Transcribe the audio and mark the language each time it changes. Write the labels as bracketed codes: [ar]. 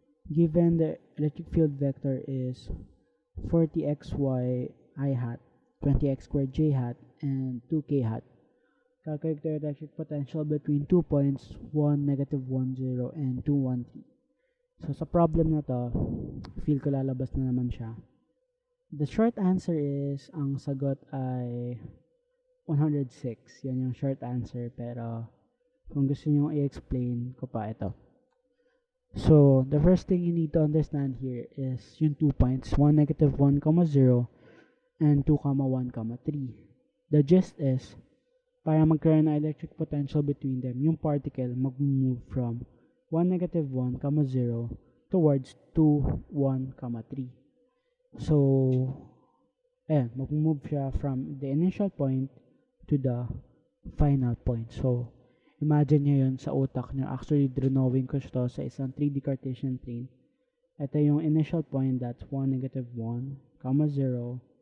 [en] Given the electric field vector is 40xy I hat, 20x squared j hat, and 2k hat, calculate the electric potential between 2 points, 1, negative 1, 0, and 2, 1, 3. [tl] So, sa problem na to, feel ko lalabas na naman siya. [en] The short answer is, [tl] ang sagot ay 106. Yan yung [en] short answer. [tl] Pero, kung gusto nyo i-explain ko pa ito. [en] So, the first thing you need to understand here is yung 2 points. 1, negative 1, 0, and 2, 1, 3. The gist is, [tl] para magkaroon ng [en] electric potential between them, [tl] yung particle mag-move [en] from 1, negative 1, 0 towards 2, 1, 3. So, [tl] ayan, mag-move siya [en] from the initial point to the final point. [tl] So, imagine nyo yun sa utak nyo. Actually, drawing ko siya sa isang 3D Cartesian plane. Ito yung [en] initial point, that's 1, negative 1, comma 0.